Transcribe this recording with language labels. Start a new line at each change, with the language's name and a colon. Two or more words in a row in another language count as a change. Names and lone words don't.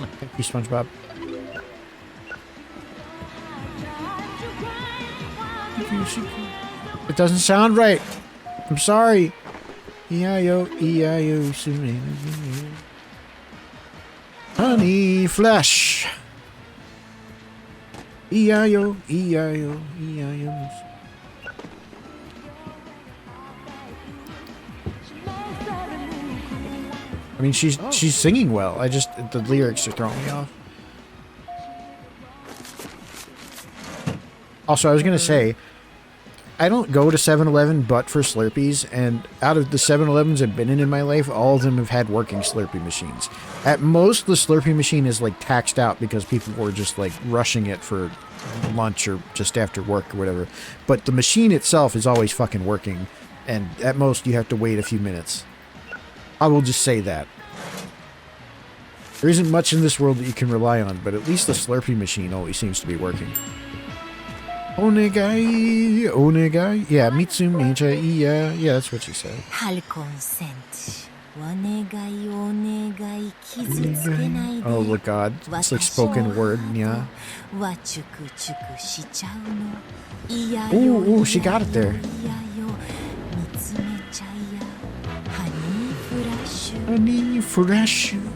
English: Thank you, SpongeBob. It doesn't sound right. I'm sorry. E-I-O, E-I-O, honey flesh. E-I-O, E-I-O, E-I-O. I mean, she's singing well. The lyrics are throwing me off. Also, I was gonna say, I don't go to 7-Eleven but for Slurpees, and out of the 7-Elevens I've been in my life, all of them have had working Slurpee machines. At most, the Slurpee machine is like taxed out because people were just like rushing it for lunch or just after work or whatever. But the machine itself is always fucking working, and at most you have to wait a few minutes. I will just say that. There isn't much in this world that you can rely on, but at least the Slurpee machine always seems to be working.
Japanese: Onegai, onegai. Yeah, Mitsu Meija, yeah,
English: that's what she said. Oh, look, God. It's like spoken word, yeah. Ooh, she got it there. Honey fresh.